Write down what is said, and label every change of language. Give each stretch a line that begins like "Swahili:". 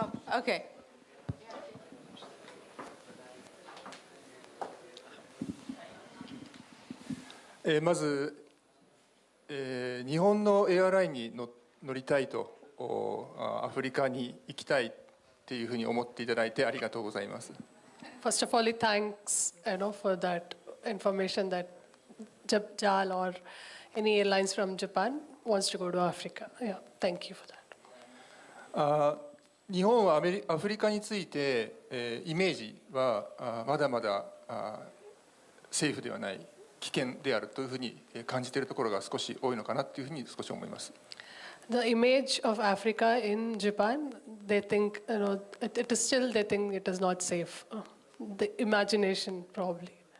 English: Okay.
Japanese: まず、日本のエアラインに乗りたいと、アフリカに行きたいっていうふうに思っていただいてありがとうございます。
English: First of all, thanks, for that information that JAL or any airlines from Japan wants to go to Africa. Yeah, thank you for that. 日本はアフリカについて、イメージはまだまだセーフではない、危険であるというふうに感じているところが少し多いのかなというふうに少し思います。 The image of Africa in Japan, they think, it is still, they think it is not safe. The imagination, probably.